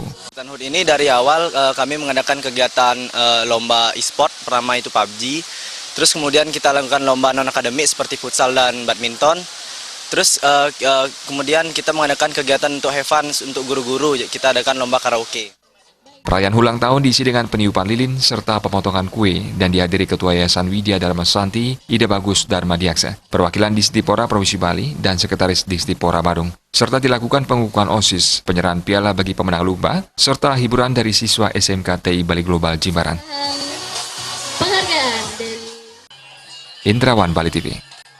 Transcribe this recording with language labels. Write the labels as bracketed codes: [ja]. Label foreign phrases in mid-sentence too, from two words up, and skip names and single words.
[id] HUT ini dari awal kami mengadakan kegiatan lomba e-sport, pertama itu PUBG, terus kemudian kita lakukan lomba non-akademik seperti futsal dan badminton, terus kemudian kita mengadakan kegiatan untuk [en] have fun [id] untuk guru-guru, kita adakan lomba karaoke. Perayaan ulang tahun diisi dengan peniupan lilin serta pemotongan kue dan dihadiri Ketua Yayasan Widya Dharma Santi, Ida Bagus Dharma Diaksa, perwakilan Disdipora Provinsi Bali, dan Sekretaris Disdipora Badung. Serta dilakukan pengukuhan OSIS, penyerahan piala bagi pemenang lomba, serta hiburan dari siswa SMKTI Bali Global Jimbaran. Penghargaan dari Indrawan Bali TV.